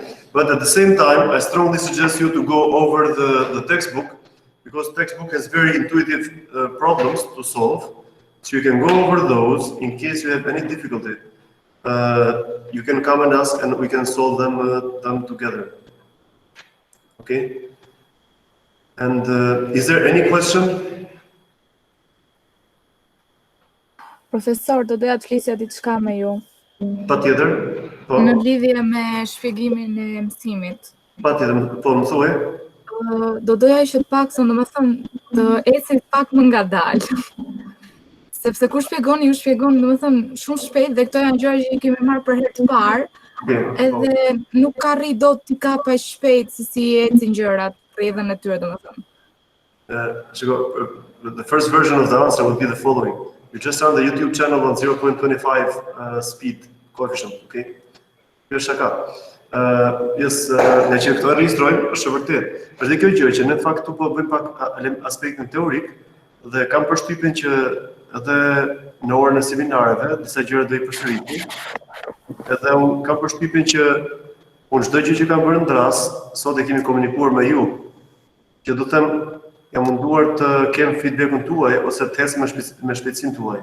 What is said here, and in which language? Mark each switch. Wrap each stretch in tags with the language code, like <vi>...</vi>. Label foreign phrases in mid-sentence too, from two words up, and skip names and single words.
<en>But at the same time, I strongly suggest you to go over the textbook, because textbook has very intuitive problems to solve. So you can go over those in case you have any difficulty. You can come and ask, and we can solve them together. Okay? And is there any question?</en> <sq>Profesor, do doja të flisja diçka me ju. Patjetër. Po. Në lidhje me shpjegimin e mësimit. Patjetër, po më thuaj. Do doja që domethënë të ecit pak më ngadalë. Sepse kur shpjegoni, ju shpjegoni domethënë shumë shpejt dhe këto janë gjëra që i kemi marrë për herë të parë. Edhe nuk arri dot t'i kap aq shpejt se si ecin gjërat, rrjedhën e tyre domethënë.</sq> <en>The first version of the answer would be the following. You just run the YouTube channel on 0.25 speed coefficient, okay?</en> <sq>Kjo është shaka. Ne që këto regjistrojmë, është e vërtet. Është dhe kjo gjë që në fakt tu po bëjmë pak aspektin teorik dhe kam përshtypjen që edhe në orën e seminareve disa gjëra do i përsëriti. Edhe unë kam përshtypjen që unë çdo gjë që kam bërë në rast, sot e kemi komunikuar me ju, që do të them jam munduar të kem feedbackun tuaj ose të hes me shpejtësinë tuaj.</sq>